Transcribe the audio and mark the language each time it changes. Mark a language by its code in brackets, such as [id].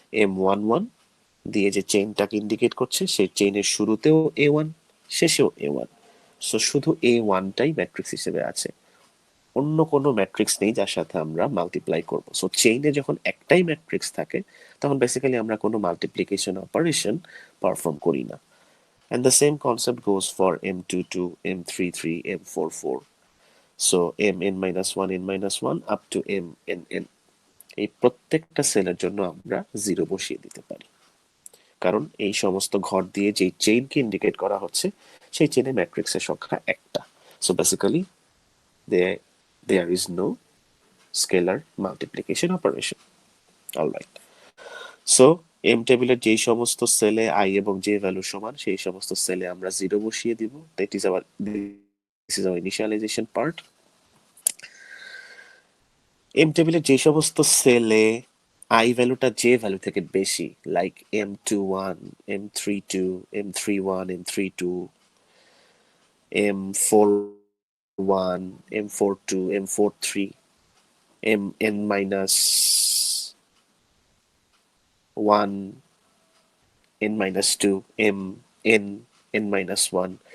[bn] M11 দিয়ে যে চেইনটাকে indicate করছে সেই চেইনের শুরুতেও A1, শেষেও A1, সো শুধু A1টাই ম্যাট্রিক্স হিসেবে আছে, অন্য কোনো ম্যাট্রিক্স নেই যার সাথে আমরা মাল্টিপ্লাই করব। সো চেইনে যখন একটাই ম্যাট্রিক্স থাকে তখন বেসিক্যালি আমরা কোনো মাল্টিপ্লিকেশন অপারেশন পারফর্ম করি না। [en] And the same concept goes for M22, M33, M44. So Mn-1, n-1 up to Mnn. [bn] এই প্রত্যেকটা সেলের জন্য আমরা 0 বসিয়ে দিতে পারি, কারণ এই সমস্ত ঘর দিয়ে যেই চেইনকে ইন্ডিকেট করা হচ্ছে সেই চেইনে ম্যাট্রিক্সের সংখ্যা একটা। [en] So basically there is no scalar multiplication operation. Alright. [bn] So M টেবিলের যেই সমস্ত সেলে আই এবং জে ভ্যালু সমান সেই সমস্ত সেলে আমরা 0 বসিয়ে দিব। [en] This is our initialization part. [bn] M টেবিলের যে সমস্ত সেলে আই ভ্যালুটা জে ভ্যালু থেকে বেশি, like M21, M32, M31, M32, M41, M42, M43, Mn-1, n-2, n, n-1।